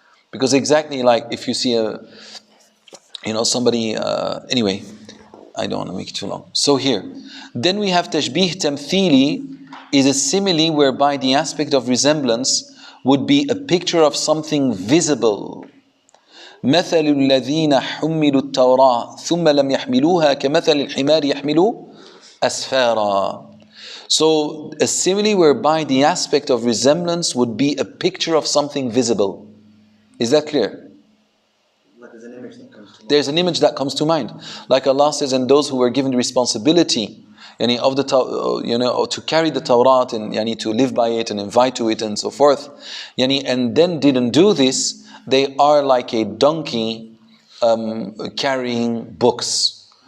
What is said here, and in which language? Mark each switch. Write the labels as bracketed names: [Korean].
[English] Because exactly like if you see somebody, anyway, I don't want to make it too long. So here, then we have tashbih tamthili, is a simile whereby the aspect of resemblance would be a picture of something visible. [Arabic] مثل الذين حملوا التوراة ثم لم يحملوها كمثل الحمار يحمل أسفارا. [English] So a simile whereby the aspect of resemblance would be a picture of something visible. Is that clear? Like there's an image that comes to mind. There's an image that comes to mind. Like Allah says, and those who were given the responsibility of the to carry the Tawrat and to live by it and invite to it and so forth, and then didn't do this, they are like a donkey carrying books.